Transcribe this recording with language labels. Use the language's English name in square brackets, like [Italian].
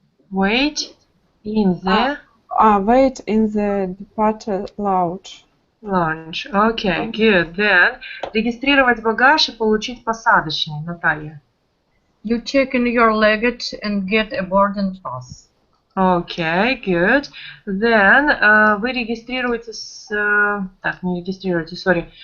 [English] Wait in the Wait in the departure lounge. lounge. Okay, good. [Russian] Then, регистрировать багаж и получить посадочный, Наталья. [English] You check in your luggage and get a boarding pass. Okay, good. [Russian] Then, вы регистрируете так, не регистрируете, sorry.